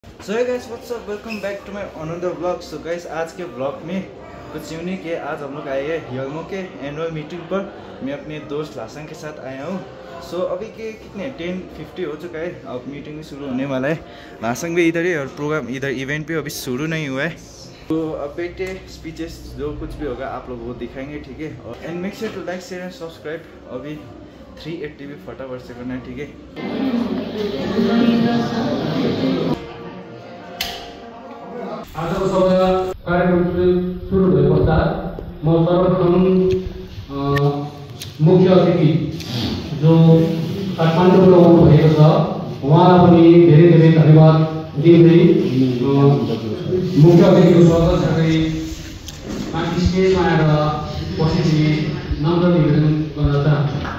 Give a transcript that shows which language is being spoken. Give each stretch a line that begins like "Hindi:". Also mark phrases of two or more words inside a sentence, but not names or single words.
English: So hey guys what's up, welcome back to my another vlog. so guys
Hindi: आज के व्लॉग में कुछ यूनिक है। आज हम लोग आए हैं यलमो के एनुअल मीटिंग पर। मैं अपने दोस्त लासंग के साथ आया हूँ। सो अभी के कितने 10:50 हो चुका है। अब मीटिंग भी शुरू होने वाला है। लासंग भी इधर ही और प्रोग्राम इधर इवेंट भी अभी शुरू नहीं हुआ है। तो अब बैठे स्पीचेस जो कुछ भी होगा आप लोग वो दिखाएंगे, ठीक है। और
English: and make sure to like share and subscribe.
Hindi: अभी 380 भी फटाफट से करना है, ठीक है।
Nepali: आजको समयमा कार्यक्रम सुरु भए पश्चात म सर्वप्रथम मुख्य अतिथि जो काठमाडौँबाट आउनु भएको छ उहाँलाई पनि धेरै धेरै धन्यवाद दिँदै मुख्य अतिथिको स्वागत साथै माथि स्टेजमा आएर बसिदिने नम्र निवेदन गर्न चाहन्छु।